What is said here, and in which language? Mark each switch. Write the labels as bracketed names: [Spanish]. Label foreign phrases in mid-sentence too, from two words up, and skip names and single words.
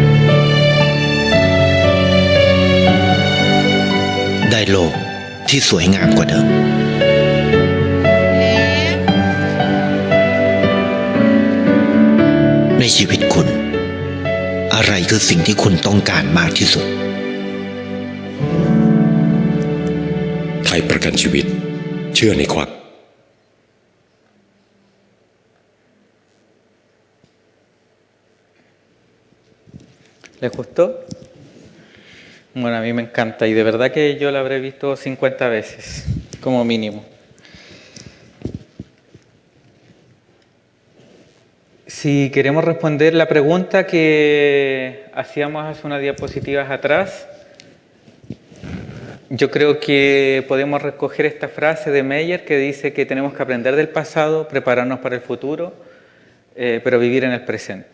[Thai] ได้โลกที่สวยงามกว่าเดิมในชีวิตคุณอะไรคือสิ่งที่คุณต้องการมากที่สุด ไทยประกันชีวิตเชื่อในความ [Spanish] ¿Les gustó? Bueno, a mí me encanta y de verdad que yo la habré visto 50 veces, como mínimo. Si queremos responder la pregunta que hacíamos hace unas diapositivas atrás, yo creo que podemos recoger esta frase de Meyer que dice que tenemos que aprender del pasado, prepararnos para el futuro, pero vivir en el presente.